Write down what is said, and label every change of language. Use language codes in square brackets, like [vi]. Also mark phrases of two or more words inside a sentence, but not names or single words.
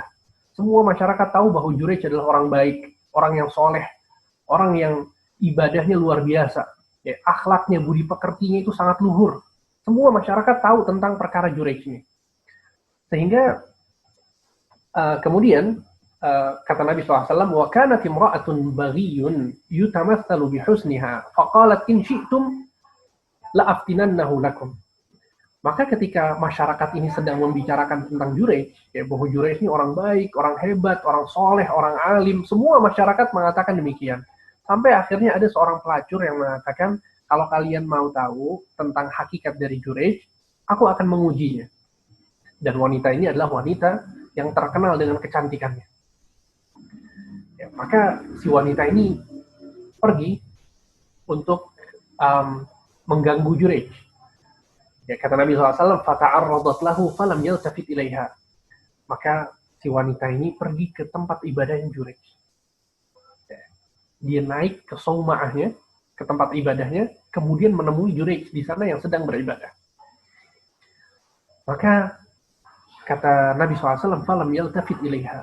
[id] Semua masyarakat tahu bahwa Jurayj adalah orang baik, orang yang soleh, orang yang ibadahnya luar biasa. Ya, akhlaknya, budi pekertinya itu sangat luhur. Semua masyarakat tahu tentang perkara Jurayj ini. Sehingga kemudian kata Nabi SAW, [ar] وكانت امرأة بغي يتمثل بحسنها فقالت إن شئتم لأفتننه لكم. [id] Maka ketika masyarakat ini sedang membicarakan tentang Jurayj, ya, bahwa Jurayj ini orang baik, orang hebat, orang soleh, orang alim, semua masyarakat mengatakan demikian. Sampai akhirnya ada seorang pelacur yang mengatakan, kalau kalian mau tahu tentang hakikat dari Jurayj, aku akan mengujinya. Dan wanita ini adalah wanita yang terkenal dengan kecantikannya. Ya, maka si wanita ini pergi untuk mengganggu Jurayj. Ya, kata Nabi SAW, [ar] فتعرضت له فلم يلتفت إليها. [id] Maka si wanita ini pergi ke tempat ibadahnya Jurayj. Dia naik ke sauma'ahnya, ke tempat ibadahnya, kemudian menemui Jurayj di sana yang sedang beribadah. Maka kata Nabi SAW, [ar] فلم يلتفت إليها.